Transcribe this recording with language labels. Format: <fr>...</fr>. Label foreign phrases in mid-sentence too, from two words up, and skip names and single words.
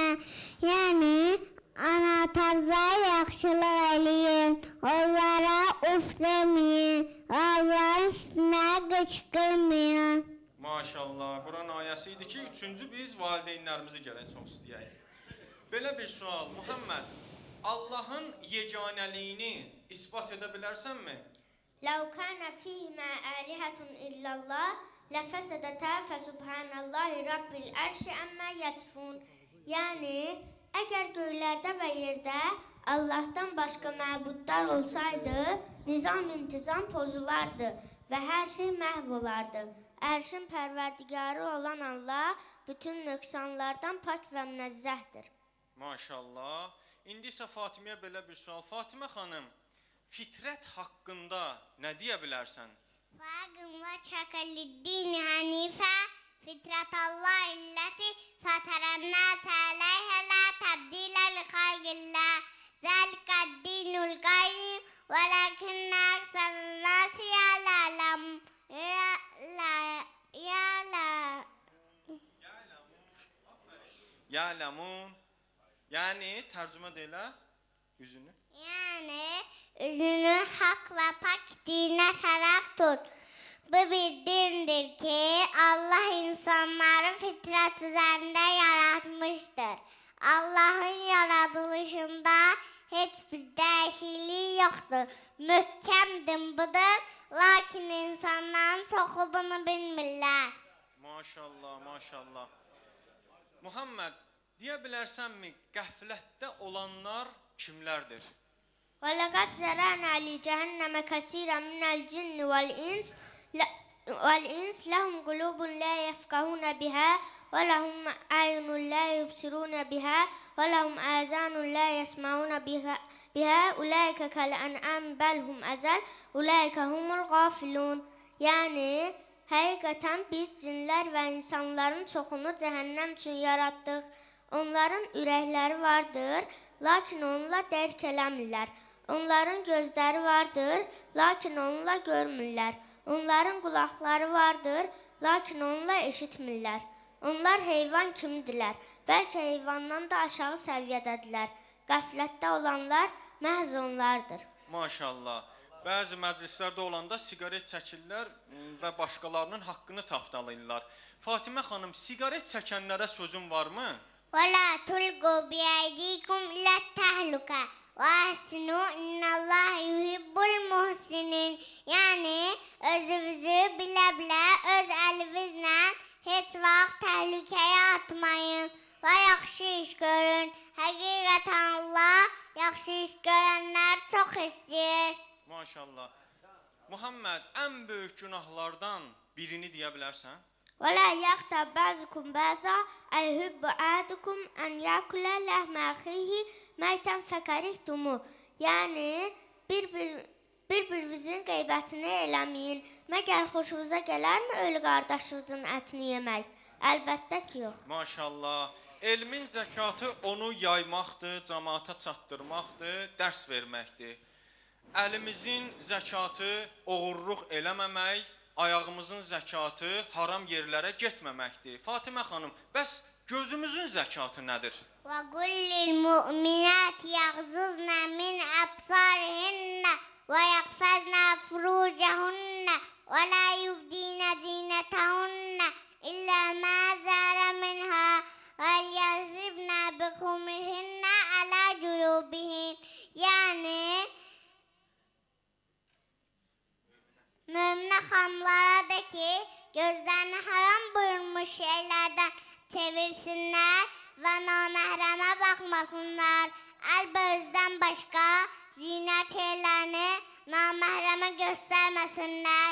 <az>Yəni, ana-tarzaya yaxşılıq eləyin, onlara uf deməyin, onların üstünə qıçqırmayın. Maşallah, Quran ayəsi idi ki, üçüncü biz valideynlərimizi gərək çox istəyək. Belə bir sual, Muhammed, Allahın yeganəliyini isbat edə bilərsənmi?</az> <ar>لو كان فيهما آلهة إلا الله لفسدتا فسبحان الله رب العرش عما يصفون.</ar> <az>Yəni, əgər göylərdə və yerdə Allahdan başqa məbudlar olsaydı, nizam-intizam pozulardı və hər şey məhv olardı. Ərşin pərverdigarı olan Allah bütün nöqsanlardan pak və münezzəhdir. Maşallah. İndi isə Fatiməyə belə bir sual. Fatimə xanım, fitrət haqqında nə deyə bilərsən?</az> <ar>وأقم وجهك للدين حنيفا فطرة الله التي فطر الناس عليها لا تبديل لخلق الله ذلك الدين القيم ولكن أكثر الناس Ya'lamun.</ar> <az>Yəni tərcümə də elə üzünü.</az> <tr>Yani üzünü hak ve pak dine taraf tut. Bu bir dindir ki Allah insanları fitrat üzerinde yaratmıştır. Allah'ın yaratılışında hiçbir değişikliği yoktur. Mühkemdir budur.</tr> <az>Lakin insanların çoxu bunu bilmirlər. Maşallah, maşallah. Muhammed, deyə bilərsənmi qəflətdə olanlar kimlərdir?</az> <ar>وَلَقَدْ زَرَعْنَا لِجَهَنَّمَ كَثِيرًا مِنَ الْجِنِّ وَالْإِنسِ لَهُمْ قُلُوبٌ لَا يَفْقَهُونَ بِهَا وَلَهُمْ أَعْيُنٌ لَا يُبْصِرُونَ بِهَا وَلَهُمْ آذَانٌ لَا يَسْمَعُونَ بِهَا أُولَٰئِكَ كَالْأَنْعَامِ بَلْ هُمْ أَضَلُّ أُولَٰئِكَ هُمُ الْغَافِلُونَ.</ar> <az>Yəni, həqiqətən biz cinlər və insanların çoxunu cəhənnəm üçün yaratdıq. Onların ürəkləri vardır, lakin onunla dərk eləmirlər. Onların gözləri vardır, lakin onunla görmürlər. Onların qulaqları vardır, lakin onunla eşitmirlər. Onlar heyvan kimidirlər, bəlkə heyvandan da aşağı səviyyədədirlər. Qəflətdə olanlar məhz onlardır. Maşallah. Bəzi məclislərdə olanda siqaret çəkirlər və başqalarının haqqını tapdalayırlar. Fatimə xanım, siqaret çəkənlərə sözün varmı?</az> <ar>وَلَا تُلْقُوا بِأَيْدِيكُمْ إِلَى التَّهْلُكَةِ وَأَحْسِنُوا إِنَّ اللَّهَ يُحِبُّ الْمُحْسِنِينَ.</ar> <az>Yəni, özünüzü bilə-bilə öz əlinizlə heç vaxt təhlükəyə atmayın və yaxşı iş görün. Həqiqətən Allah yaxşı iş görənlər çox istəyir. Maşallah. Muhammed, ən böyük günahlardan birini deyə bilərsən?</az> <ar>وَلَا يَغْتَبْ بَعْضُكُمْ بَعْضًا أَيُحِبُّ أَحَدُكُمْ أَنْ يَأْكُلَ لَحْمَ أَخِيهِ مَيْتًا فَكَرِهْتُمُوهُ.</ar> <az>Yəni, bir-birinizin qeybətini eləməyin. Məgər xoşunuza gələrmi ölü qardaşınızın ətini yemək? Əlbəttə ki, yox. Maşallah. Elmin zəkatı onu yaymaqdır, cəmaata çatdırmaqdır, dərs verməkdir. Əlimizin zəkatı oğurluq eləməmək, ayağımızın zəkatı haram yerlərə getməməkdir. Fatimə xanım, bəs gözümüzün zəkatı nədir?</az> <ar>وَقُلْ لِلْمُؤْمِنَاتِ يَغْضُضْنَ مِنْ أَبْصَارِهِنَّ وَيَحْفَظْنَ فُرُوجَهُنَّ وَلَا يُبْدِينَ زِينَتَهُنَّ إِلَّا مَا ظَهَرَ مِنْهَا وَلْيَضْرِبْنَ بِخُمُرِهِنَّ عَلَى جُيُوبِهِنَّ.</ar> <az>Yəni, möminə xanımlara da ki, gözlərini haram buyurmuş şeylərdən çevirsinlər və naməhrəmə baxmasınlar. Əlbözdən başqa zinət yerlərini naməhrəmə göstərməsinlər.</az>